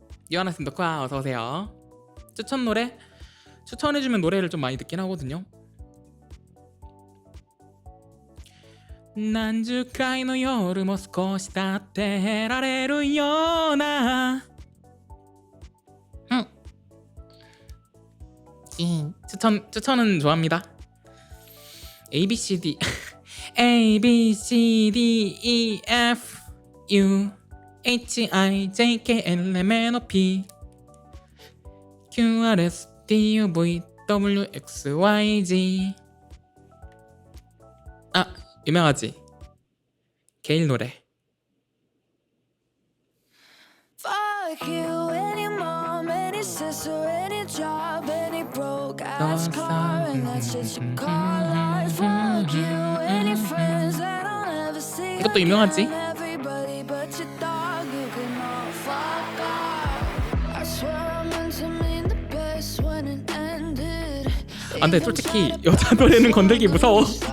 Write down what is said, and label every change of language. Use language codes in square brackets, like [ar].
[ko] 유하나 쌤덕화 어서 오세요. 추천 노래? 추천해주면 노래를 좀 많이 듣긴 하거든요. [ja] 何十回の夜も少し経って得られるような [ko] 추천은 좋아합니다. [en] A B C D A B C D E F U H I J K L M N O P Q R S T U V W X Y Z. [ko] 아 유명하지. 게일 노래. [en] Fuck you, any mom, any sister, any job, any broke ass car, and that's shit you call life. Fuck you, any friends that I'll never see. [ko] 이것도 유명하지. [en] Everybody but your dog, you can all fuck off. I swear I meant to mean the best when it ended. [ko] 아, 근데 솔직히 여자 노래는 건들기 무서워.